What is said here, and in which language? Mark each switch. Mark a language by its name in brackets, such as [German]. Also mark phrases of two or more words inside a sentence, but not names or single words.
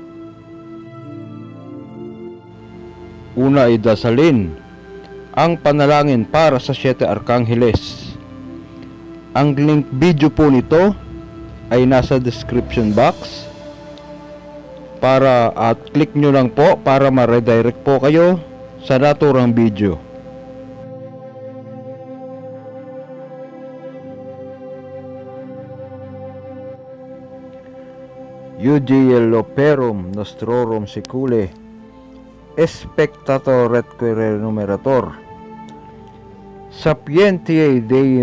[Filipino] Una ay dasalin ang panalangin para sa 7 Arkangeles. Ang [English] link video [Filipino] po nito ay nasa [English] description box [Filipino] at click nyo lang po para ma-redirect po kayo sa naturang video. [Latin] Ujiel Operum Nostrorum Secule Spectator et numerator Sapientiae Dei